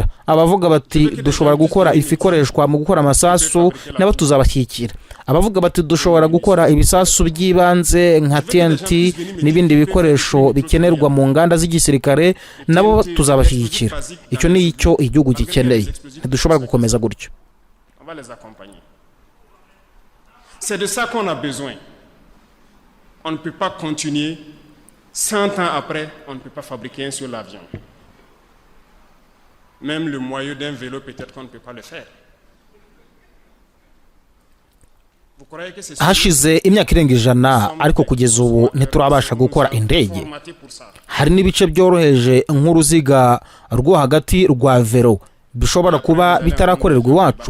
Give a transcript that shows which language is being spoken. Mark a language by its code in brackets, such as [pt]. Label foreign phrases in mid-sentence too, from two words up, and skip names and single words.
[rw] Abavuga bati dushobora gukora ifu ikoreshwa mu gukora amasasu, nabo tuzabashyigikira. Abavuga bati dushobora gukora ibisasu by'ibanze nka TNT n'ibindi bikoresho bikenerwa mu nganda z'igisirikare, nabo tuzabashyigikira. Icyo ni icyo igihugu gikeneye. Dushobora gukomeza gutyo. [fr] C'est de ça qu'on a besoin. On ne peut pas continuer 100 ans après, on ne peut pas fabriquer un seul avion. Même le moyeu d'un vélo, peut-être qu'on ne peut pas le faire. [rw] Hashize imyaka irenga 100 ariko kugeza ubu ntiturabasha gukora indege. Hari n'ibice byoroheje nk'uruziga rwo hagati rwa velo bishobora kuba bitarakorerwa iwacu.